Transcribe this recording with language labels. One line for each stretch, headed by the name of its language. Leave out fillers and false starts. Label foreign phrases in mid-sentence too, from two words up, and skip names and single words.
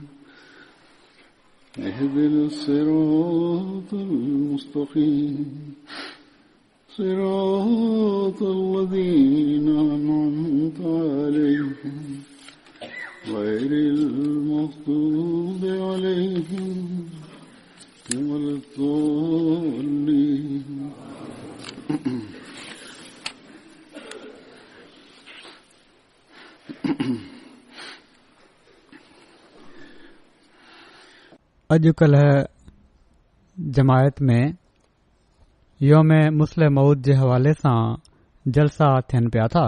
Arabic: اهدنا الصراط المستقيم صراط الذين أنعمت عليهم غير المغضوب عليهم ولا الضالين
Sindhi: अॼुकल्ह जमायत में योम मुस्लिम मऊद जे हवाले सां जलसा थियनि पिया था।